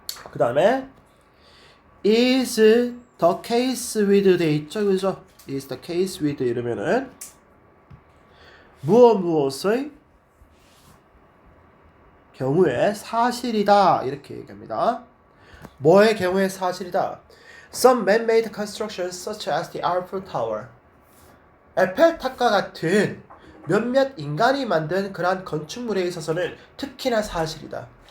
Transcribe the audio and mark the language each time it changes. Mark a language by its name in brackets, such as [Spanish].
[Korean] 그 다음에 [English] is the case with [Korean] 돼 있죠, 그죠? [English] is the case with [Korean] 이러면은 무엇의 경우에 사실이다 이렇게 얘기합니다. 뭐의 경우에 사실이다? [English] Some man-made constructions such as the Eiffel Tower. [Korean] 에펠탑과 같은 몇몇 인간이 만든 그러한 건축물에 있어서는 특히나 사실이다.